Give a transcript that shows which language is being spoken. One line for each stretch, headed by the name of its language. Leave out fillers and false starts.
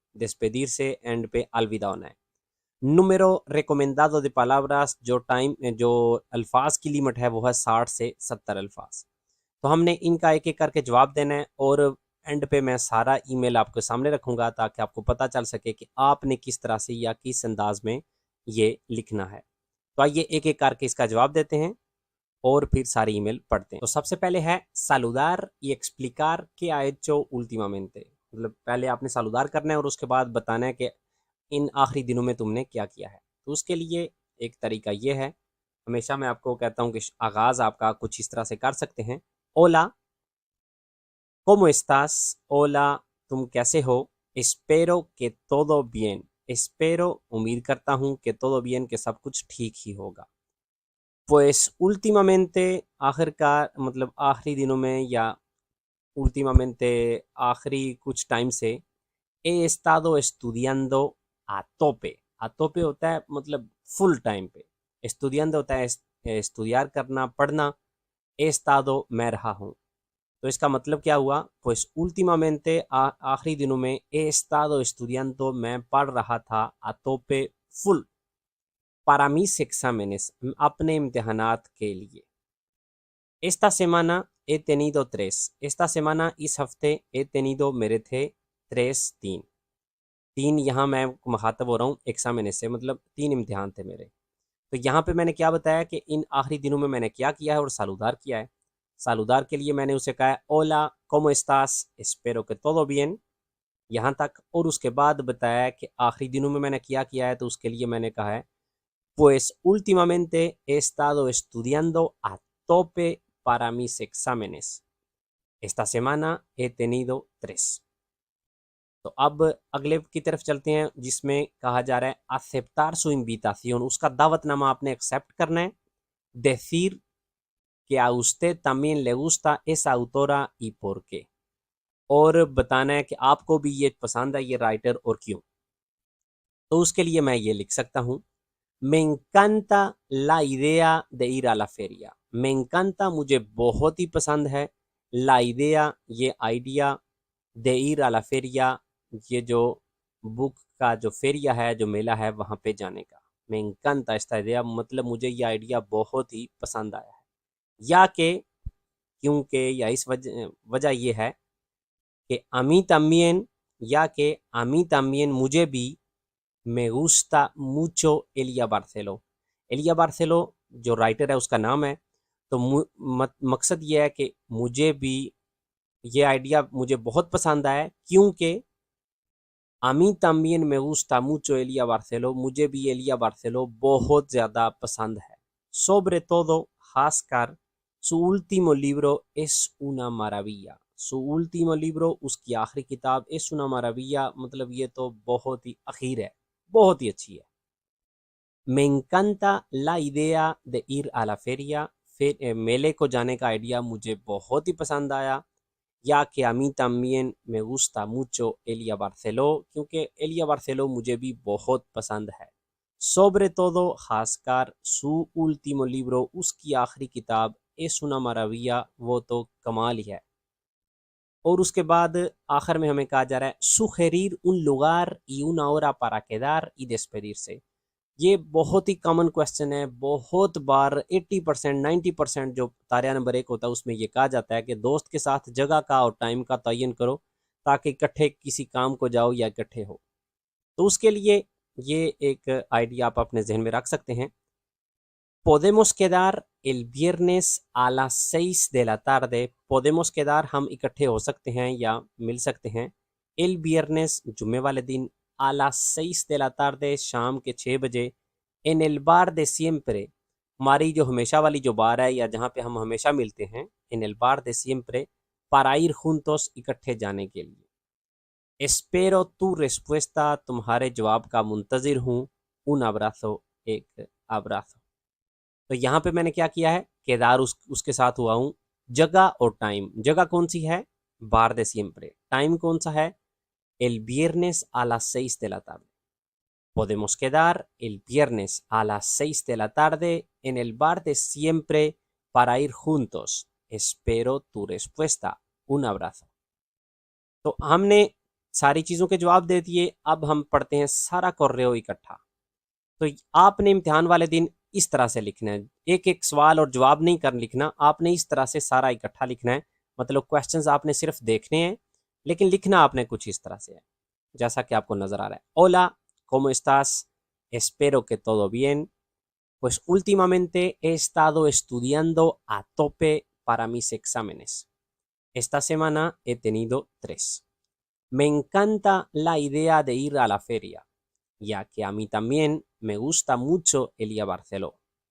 Hindi: despedir से and पे अलविदा होना है।
Spanish: número recomendado de palabras,
Hindi: जो टाइम जो अल्फाज की लिमिट है वो है 60 से 70 अल्फाज। तो हमने इनका एक एक करके जवाब देना है और एंड पे मैं सारा ईमेल आपके सामने रखूंगा ताकि आपको पता चल सके कि आपने किस तरह से या किस अंदाज में ये लिखना है। तो आइए एक एक करके इसका जवाब देते हैं। और फिर सारी ईमेल पढ़ते हैं। तो सबसे पहले है
Spanish: saludar y explicar qué ha hecho últimamente।
Hindi: मतलब पहले आपने saludar करना है और उसके बाद बताना है कि इन आखिरी दिनों में तुमने क्या किया है। तो उसके लिए एक तरीका ये है, हमेशा मैं आपको कहता हूँ कि आगाज़ आपका कुछ इस तरह से कर सकते हैं।
Spanish: ओला, ¿cómo estás?
Hindi: ओला, तुम कैसे हो?
Spanish: Espero que todo bien।
Hindi: Espero, उम्मीद करता हूँ कि
Spanish: todo bien, que
Hindi: सब कुछ ठीक ही होगा।
Spanish: Pues últimamente,
Hindi: आखिरकार मतलब आखिरी दिनों में या últimamente आखिरी कुछ टाइम से
Spanish: he estado estudiando a tope।
Hindi: a tope होता है मतलब फुल टाइम पे, estudiando होता है estudiar करना, पढ़ना,
Spanish: he estado
Hindi: मैं रहा हूँ। तो इसका मतलब क्या हुआ?
Spanish: pues últimamente
Hindi: आखिरी दिनों में
Spanish: he estado estudiando,
Hindi: मैं पढ़ रहा था, a tope full,
Spanish: para mis exámenes,
Hindi: अपने इम्तिहानात के लिए।
Spanish: Esta semana he tenido tres। esta semana
Hindi: इस हफ्ते
Spanish: he tenido
Hindi: मेरे थे, tres तीन। तीन यहाँ मैं मुखातब हो रहा हूँ exámenes से, मतलब तीन इम्तिहान थे मेरे। तो यहाँ पे मैंने क्या बताया कि इन आखिरी दिनों में मैंने क्या किया है और सालूदार किया है। सालूदार के लिए मैंने उसे कहा है ओला
Spanish: cómo estás, espero que todo bien,
Hindi: यहाँ तक। और उसके बाद बताया कि आखिरी दिनों में मैंने क्या किया है, तो उसके लिए मैंने कहा है
Spanish: pues últimamente he estado estudiando a tope para mis exámenes। esta semana he tenido tres।
Hindi: तो अब अगले की तरफ चलते हैं, जिसमें कहा जा रहा है
Spanish: aceptar su invitación।
Hindi: उसका दावतनामा आपने एक्सेप्ट करना है।
Spanish: decir que a usted también le gusta esa autora y por qué।
Hindi: और बताना है कि आपको भी ये पसंद है ये राइटर और क्यों। तो उसके लिए मैं ये लिख सकता हूँ,
Spanish: me encanta la idea de ir a la feria।
Hindi: me encanta मुझे बहुत ही पसंद है, la idea ये idea,
Spanish: de ir a la feria
Hindi: ये जो बुक का जो फेरिया है, जो मेला है, वहाँ पे जाने का।
Spanish: me encanta esta idea
Hindi: मतलब मुझे ये आइडिया बहुत ही पसंद आया है। या के, क्योंकि या इस वजह ये है कि
Spanish: a mí también,
Hindi: या के a mí también मुझे भी,
Spanish: me gusta mucho
Hindi: Elia बार्सेलो। Elia बार्सेलो जो राइटर है उसका नाम है। तो मकसद ये है कि मुझे भी ये आइडिया मुझे बहुत पसंद आया, क्योंकि
Spanish: a mí también me gusta mucho
Hindi: Elia बार्सेलो, मुझे भी एलिया बार्सेलो बहुत ज़्यादा पसंद है।
Spanish: sobre todo,
Hindi: खासकर,
Spanish: su último libro es una maravilla। su último libro
Hindi: उसकी आखिरी किताब
Spanish: es una maravilla
Hindi: मतलब ये तो बहुत ही अखीर है, बहुत ही अच्छी है।
Spanish: me encanta la idea de ir a la feria।
Hindi: फिर मेले को जाने का आइडिया मुझे बहुत ही पसंद आया। या कि
Spanish: a mí también me gusta mucho
Hindi: Elia बार्सेलो, क्योंकि एलिया बार्सेलो मुझे भी बहुत पसंद है।
Spanish: sobre todo,
Hindi: खासकर,
Spanish: su último libro
Hindi: उसकी आखिरी किताब
Spanish: es una maravilla
Hindi: वो तो कमाल ही है। और उसके बाद आखिर में हमें कहा जा रहा है
Spanish: sugerir un lugar y una hora para quedar y despedirse।
Hindi: ये बहुत ही कॉमन क्वेश्चन है, बहुत बार 80% 90% जो तारिया नंबर 1 होता है उसमें ये कहा जाता है कि दोस्त के साथ जगह का और टाइम का तयन करो ताकि इकट्ठे किसी काम को जाओ या इकट्ठे हो। तो उसके लिए ये एक आइडिया आप अपने जहन में रख सकते हैं।
Spanish: podemos quedar el viernes a las 6 de la tarde। podemos quedar
Hindi: हम इकट्ठे हो सकते हैं या मिल सकते हैं,
Spanish: el viernes
Hindi: जुम्मे वाले दिन,
Spanish: a las 6 de la tarde
Hindi: शाम के 6 बजे,
Spanish: en el bar de siempre
Hindi: हमारी जो हमेशा वाली जो बार है या जहाँ पे हम हमेशा मिलते हैं,
Spanish: en el bar de siempre para ir juntos
Hindi: इकट्ठे जाने के लिए।
Spanish: espero tu respuesta
Hindi: तुम्हारे जवाब का मुंतजिर हूँ,
Spanish: un abrazo
Hindi: एक abrazo। तो यहाँ पे मैंने क्या किया है, केदार उसके साथ हुआ हूँ। जगह और टाइम, जगह कौन सी है, बार दे सिएम्प्रे, टाइम कौन सा है,
Spanish: el viernes a las 6 de la tarde। podemos quedar el viernes a las 6 de la tarde en el bar de siempre para ir juntos। espero tu respuesta, un abrazo।
Hindi: तो हमने सारी चीज़ों के जवाब दे दिए, अब हम पढ़ते हैं सारा कोर्रेओ इकट्ठा। तो आपने इम्तिहान वाले दिन इस तरह से लिखना है, एक एक सवाल और जवाब नहीं कर लिखना, आपने इस तरह से सारा इकट्ठा लिखना है। मतलब क्वेश्चंस आपने सिर्फ देखने हैं, लेकिन लिखना आपने कुछ इस तरह से है, जैसा कि आपको नजर आ रहा है। ओला,
Spanish: ¿cómo estás? espero que todo bien। Pues últimamente he estado estudiando a tope para mis exámenes. Esta semana he tenido 3. Me encanta la idea de ir a la feria, ya que a mí también me gusta mucho Elia Barceló.